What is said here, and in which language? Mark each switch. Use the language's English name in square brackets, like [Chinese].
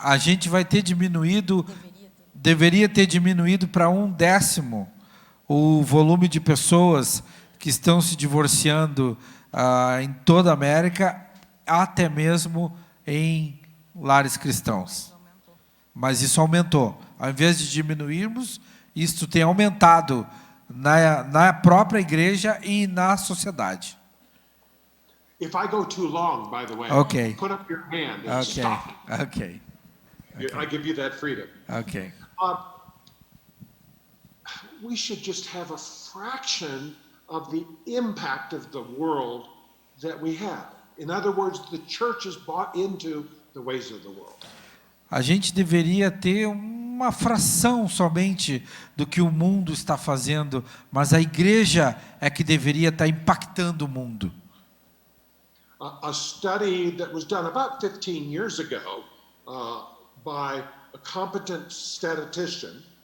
[Portuguese] A gente vai ter diminuído, deveria ter diminuído para 1/10 o volume de pessoas que estão se divorciando em toda a América, até mesmo em lares cristãos. Mas isso aumentou. Ao invés de diminuirmos, isso tem aumentado na própria igreja e na sociedade. [English] If I go too long, by the way, Okay. put up your hand and stop. Okay. I give you that freedom. Okay. We should just have a fraction of the impact of the world that we have. In other words, the church is bought into the ways of the world. [Portuguese] A gente deveria ter uma fração somente do que o mundo está fazendo, mas a igreja é que deveria estar impactando o mundo. [English] A study that was done about 15 years ago by a competent statistician.